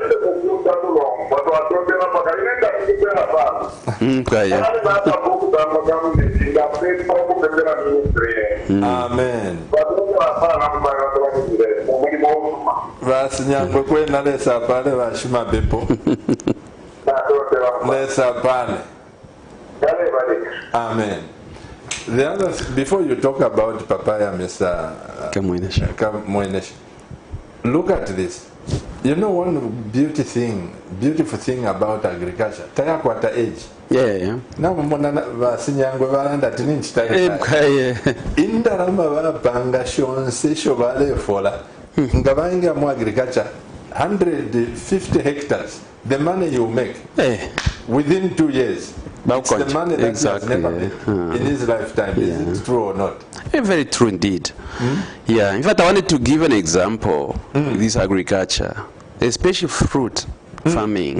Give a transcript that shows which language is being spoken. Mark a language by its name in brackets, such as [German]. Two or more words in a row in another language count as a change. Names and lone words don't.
[English] Amen. [Bemba] Vasinyangwe kwena lesa pale vashima bepo. Lesa pale. Amen. [English] The other, before you talk about papaya, Mr. Kamwenesh, look at this. You know one beautiful thing about agriculture. [Bemba] Taya kwata age. [English] Yeah. [Bemba] Na mbona Vasinyangwe balanda tininchi taya. Indarama balapanga shonse shobale fola. Ngabainga mu agriculture 150 hectares. [English] The money you make within 2 years. It's the money that he has never made in his lifetime. Is it true or not? Very true indeed. Yeah. In fact, I wanted to give an example of this agriculture, especially fruit farming.